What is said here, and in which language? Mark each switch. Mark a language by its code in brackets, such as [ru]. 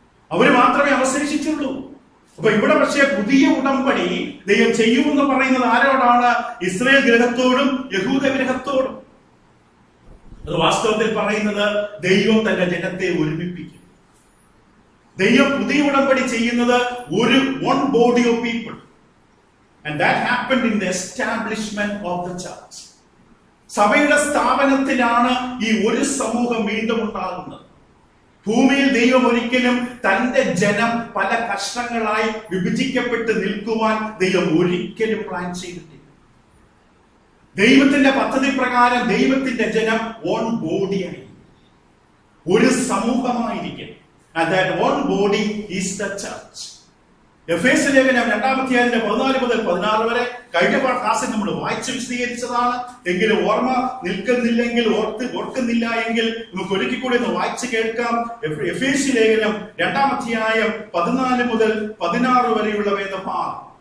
[ml] അവര് മാത്രമേ അവശേഷിച്ചുള്ളൂ. അപ്പൊ ഇവിടെ പക്ഷേ പുതിയ ഉടമ്പടി ദൈവം ചെയ്യുമെന്ന് പറയുന്നത് ആരോടാണ്? ഇസ്രായേൽ ഗൃഹത്തോടും യഹൂദ ഗൃഹത്തോടും. അത് വാസ്തവത്തിൽ പറയുന്നത് ദൈവം തന്റെ ജനത്തെ ഒരുമിപ്പിക്കും. ദൈവം പുതിയ ഉടമ്പടി ചെയ്യുന്നത് ഒരു [en] One body of people. And that happened in the establishment of the church. [ml] സഭയുടെ സ്ഥാപനത്തിലാണ് ഈ ഒരു സമൂഹം വീണ്ടും ഉണ്ടാകുന്നത്. ഭൂമിയിൽ ദൈവം ഒരിക്കലും തന്റെ ജനം പല കഷ്ണങ്ങളായി വിഭജിക്കപ്പെട്ട് നിൽക്കുവാൻ ദൈവം ഒരിക്കലും പ്ലാൻ ചെയ്തിട്ടില്ല. ദൈവത്തിന്റെ പദ്ധതി പ്രകാരം ദൈവത്തിന്റെ ജനം വൺ ബോഡിയായി, ഒരു സമൂഹമായിരിക്കും. [en] And that one body is the church. [ml] എഫേസ്യ ലേഖനം 2-ാം അധ്യായത്തിന്റെ 14 മുതൽ 16 വരെ കഴിഞ്ഞ ക്ലാസ്സിൽ നമ്മൾ വായിച്ച് വിശദീകരിച്ചതാണ്. എങ്കിലും ഓർമ്മ നിൽക്കുന്നില്ലെങ്കിൽ, ഓർക്കുന്നില്ല എങ്കിൽ നമുക്ക് ഒരിക്കൽ കൂടി ഒന്ന് വായിച്ചു കേൾക്കാം. എഫേസ്യ ലേഖനം 2-ാം അധ്യായം 14 മുതൽ 16 വരെയുള്ള വേദഭാഗം.